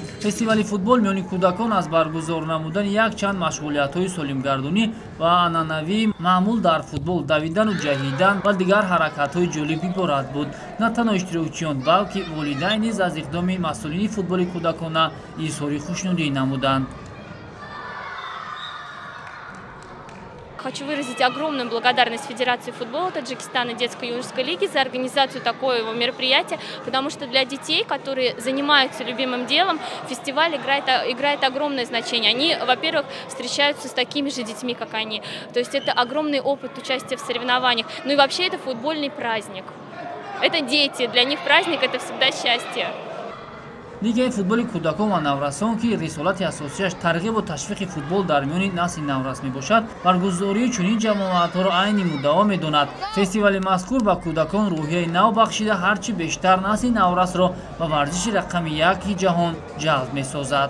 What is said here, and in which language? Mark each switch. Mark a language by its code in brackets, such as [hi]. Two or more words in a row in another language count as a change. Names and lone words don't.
[tg] фестивали футбол миёни кӯдакон аз баргузор намудани якчанд машғулиятҳои солимгардонӣ ва анъанавии маъмул дар футбол давидану ҷаҳидан ва дигар ҳаракатҳои ҷолиб иборат буд. на танҳо иштирокчиён балки волидайн низ аз иқдоми масъулини футболи кӯдакона изҳори хушнудӣ намуданд. [ru] Хочу выразить огромную благодарность Федерации футбола Таджикистана детско-юношеской лиги за организацию такого мероприятия, потому что для детей, которые занимаются любимым делом, фестиваль играет огромное значение. Они, во-первых, встречаются с такими же детьми, как они. То есть это огромный опыт участия в соревнованиях. Ну и вообще это футбольный праздник. Это дети, для них праздник – это всегда счастье. [tg] лигаи футболи кӯдакон ва наврасон ки рисолати асосияш тарғибу ташвиқи футбол дар миёни насли наврас мебошад, баргузории чунин ҷамоатҳоро айни муддао медонад. фестивали мазкур ба кӯдакон рӯҳияи нав бахшида ҳарчи бештар насли наврасро ба варзиши рақами 1 ҷаҳон ҷалб месозад.